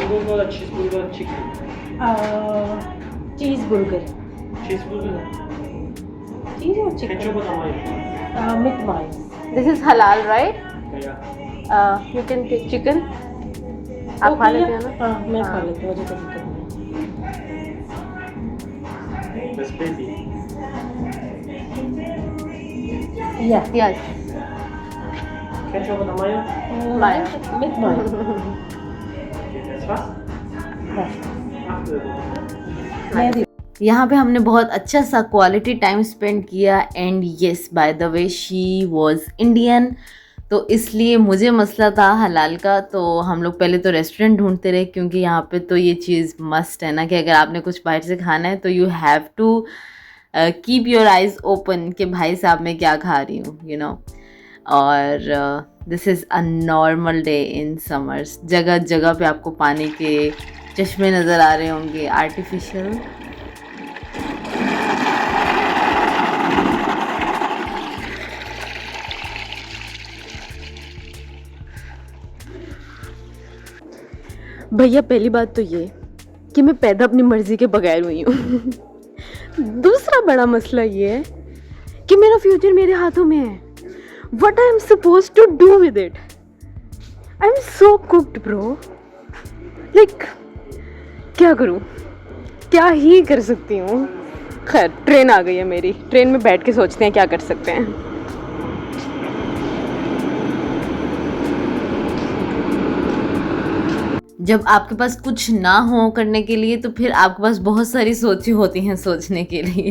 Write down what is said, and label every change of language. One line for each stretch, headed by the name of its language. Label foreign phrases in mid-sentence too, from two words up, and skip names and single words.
English: cheese burger और chicken mince. This is halal, right? You can take chicken.
Hindi: आप खा लेते हैं ना? हाँ, मैं खा लेती हूँ, मुझे कोई दिक्कत नहीं।
English: Yeah. Yes.
German: Ketchup oder Mayo? Mayo. Mit Mayo. Jetzt was?
Hindi: मैं यहाँ पे हमने बहुत अच्छा सा
English: quality time spend
Hindi: किया
English: and yes, by the way she was Indian,
Hindi: तो इसलिए मुझे मसला था हलाल का। तो हम लोग पहले तो रेस्टोरेंट ढूंढते रहे क्योंकि यहाँ पे तो ये चीज़ मस्ट है ना कि अगर आपने कुछ बाहर से खाना है तो
English: you have to keep your eyes open
Hindi: कि भाई साहब मैं क्या खा रही हूँ,
English: you know.
Hindi: और
English: this is a normal day in summers.
Hindi: जगह जगह पे आपको पानी के चश्मे नज़र आ रहे होंगे, आर्टिफिशियल। भैया, पहली बात तो ये कि मैं पैदा अपनी मर्जी के बगैर हुई हूँ। दूसरा बड़ा मसला ये है कि मेरा फ्यूचर मेरे हाथों में है।
English: What I am supposed to do with it? I am so cooked, bro.
Hindi: क्या करूँ? क्या ही कर सकती हूँ? खैर, ट्रेन आ गई है मेरी। ट्रेन में बैठ के सोचते हैं क्या कर सकते हैं। जब आपके पास कुछ ना हो करने के लिए तो फिर आपके पास बहुत सारी सोचें होती हैं सोचने के लिए।